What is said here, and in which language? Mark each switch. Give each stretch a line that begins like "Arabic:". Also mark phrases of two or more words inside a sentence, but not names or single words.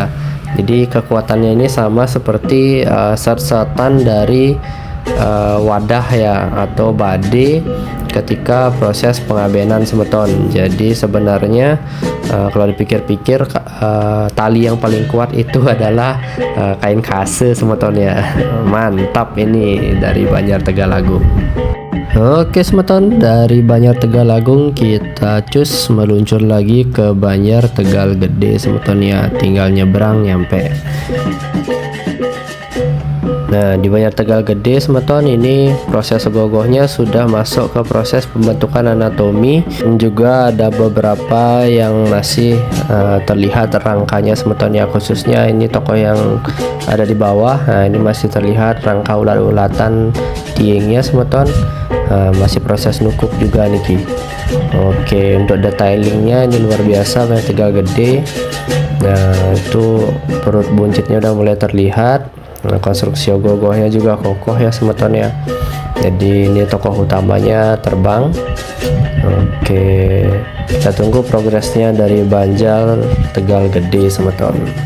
Indonesian: Jadi kekuatannya ini sama seperti set-setan dari wadah ya atau bade ketika proses pengabenan semeton. Jadi sebenarnya kalau dipikir-pikir tali yang paling kuat itu adalah kain kase semeton ya. Mantap ini dari Banjar Tegal Agung. Oke semeton, dari Banjar Tegal Agung kita cus meluncur lagi ke Banjar Tegal Gede semeton ya, tinggal nyebrang nyampe. Nah, di Banjar Tegal Gede semeton ini proses ogoh-ogohnya sudah masuk ke proses pembentukan anatomi dan juga ada beberapa yang masih terlihat rangkanya semeton ya, khususnya ini tokoh yang ada di bawah. Nah, ini masih terlihat rangka ulat-ulatan tiengnya semeton. Masih proses nukup juga niki. Oke, untuk detailingnya ini luar biasa Banjar Tegal Gede. Nah, itu perut buncitnya udah mulai terlihat. Nah, konstruksi ogoh-ogohnya juga kokoh ya semeton ya. Jadi ini tokoh utamanya terbang. Oke, kita tunggu progresnya dari Banjar Tegal Gede semeton.